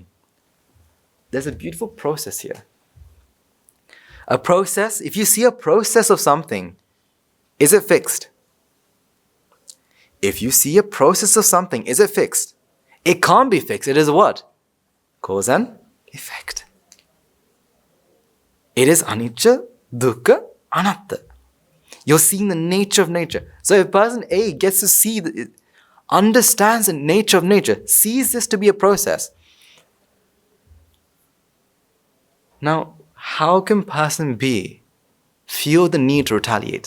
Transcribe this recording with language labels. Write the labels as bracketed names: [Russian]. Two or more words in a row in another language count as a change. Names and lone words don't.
[English] There's a beautiful process here. A process, if you see a process of something, is it fixed? If you see a process of something, is it fixed? It can't be fixed. It is what? Cause and effect. It is [Pali] anicca, dukkha, anatta. [English] You're seeing the nature of nature. So if person A gets to see, understands the nature of nature, sees this to be a process. Now, how can person B feel the need to retaliate?